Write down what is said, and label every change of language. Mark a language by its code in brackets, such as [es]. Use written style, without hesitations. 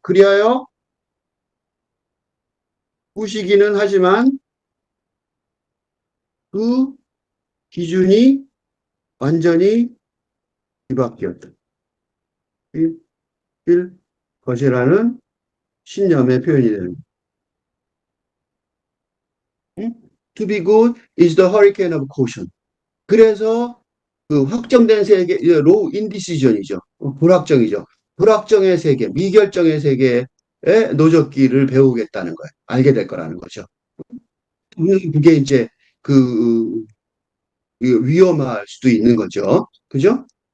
[ko] 그리하여 부시기는 하지만 그 기준이 완전히 뒤바뀌었다. 일 것이라는 신념의 표현이 되는 거예요. [en] To be good is the hurricane of caution. [ko] 그래서 그 확정된 세계, 로우 인디시전이죠. 불확정이죠. 불확정의 세계, 미결정의 세계의 노젓기를 배우겠다는 거예요. 알게 될 거라는 거죠. 그게 이제 그 위험할 수도 있는 거죠. 그죠?